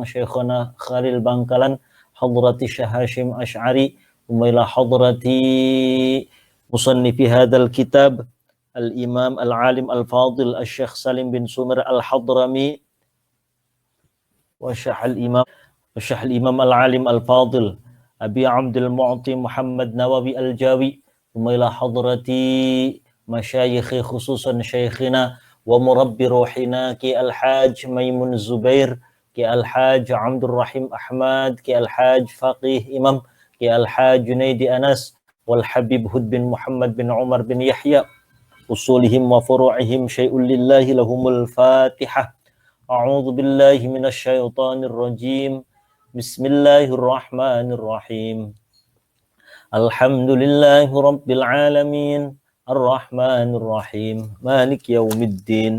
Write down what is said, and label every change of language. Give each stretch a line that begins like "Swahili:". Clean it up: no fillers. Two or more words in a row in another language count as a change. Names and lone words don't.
Arabic: شيخنا خليل بنكالان، حضرة شيخ هاشم أشعري، إلى حضرة مصنف هذا الكتاب الإمام العالم الفاضل الشيخ سالم بن سمير الحضرمي وشيخ الإمام العالم الفاضل أبي عبد المعطي محمد نووي الجاوي, إلى حضرة مشايخي خصوصا شيخنا ومربي روحنا كي الحاج ميمون زبير، كي الحاج عبد الرحيم أحمد، كي الحاج فقيه إمام، كي الحاج جنيدي أنس، والحبيب هود بن محمد بن عمر بن يحيى, أصولهم وفروعهم شيء لله لهم الفاتحة. أعوذ بالله من الشيطان الرجيم. بسم الله الرحمن الرحيم. الحمد لله رب العالمين. الرحمن الرحيم، مالك يوم الدين.